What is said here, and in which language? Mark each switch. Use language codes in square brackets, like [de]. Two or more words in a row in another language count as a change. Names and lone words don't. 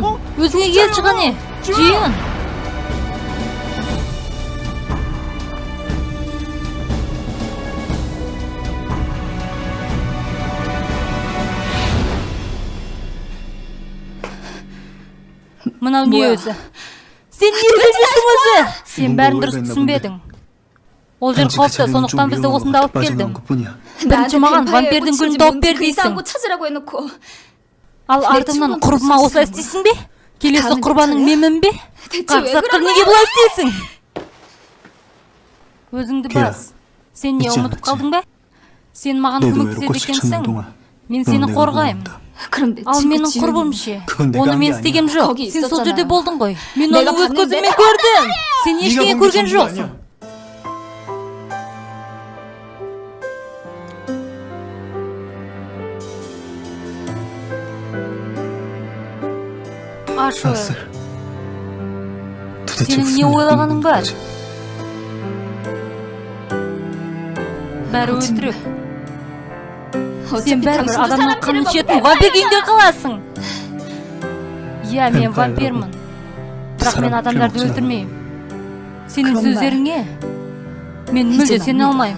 [kk] Өзіңе келші қане, Жиын. Мынау не өзі? Сен не сөйлесің өзі? Сен бәрін дұрыс түсінбедің. Ол жер қауіпті, сондықтан бізді осында алып келдім. Бірінші маған вампирдің гүлін тауып бер дейсің. [ko] 찾으라고 해놓고 [kk] Ал артымнан құрбыма осылай істейсің бе? Келесі құрбаның менмін бе? Қақсатқыр неге бұлай істейсің? Өзіңді бас. Сен не ұмытып қалдың ба? Сен маған көмектеседі екенсің. Мен сені қорғаймын. [ko] 그럼 내 [kk] Ал [ko] 친구 [kk] менің [ko] 지은이 [kk] құрбым ше? [ko] 그건 [kk] Оны [ko] 내가 [kk] мен [ko] 한 게 [kk] істегем жоқ. [ko] 거기 [kk] Сен сол [ko] 있었잖아. [kk] жерде болдың ғой. Мен [ko] 내가 [kk] оны өз [ko] 봤는데? [kk] көзіммен көрдім. Сен ештеңе [ko] 네가 [kk] көрген [ko] 본게 전부 [kk] жоқсың. [ko] 아니야. [kk] Ашы, [ko] 도대체 [kk] сенің не ойлағаның бар? Бәрі өтірік. Сен бәрібір адамның қанын ішетін вампир күйінде қаласың. Иә, мен вампирмін. Бірақ мен адамдарды өлтірмеймін. Сенің сөздеріңе мен мүлде сене алмаймын.